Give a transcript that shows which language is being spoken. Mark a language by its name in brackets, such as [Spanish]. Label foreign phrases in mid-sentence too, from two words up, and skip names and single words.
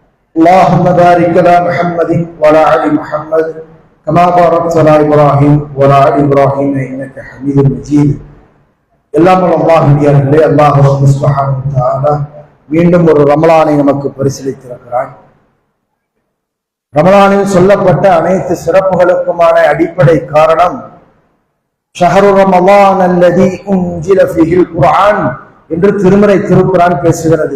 [Arabic] اللهم بارك على محمد وعلى ال محمد كما باركت على ابراهيم وعلى ال ابراهيم انك حميد مجيد. [Tamil] எல்லாம் அல்லாஹ்வியர்களே, [Arabic] الله سبحانه وتعالى [Tamil] மீண்டும் ஒரு ரமலானை நமக்கு பரிசீலித்திருக்கிறான். ரமலானில் சொல்லப்பட்ட அனைத்து சிறப்புகளுக்குமான அடிப்படை காரணம் [Arabic] شهر رمضان الذي أنزل فيه القرآن [Tamil] என்று திருமறை திருக்குர்ஆன் பேசுகிறது.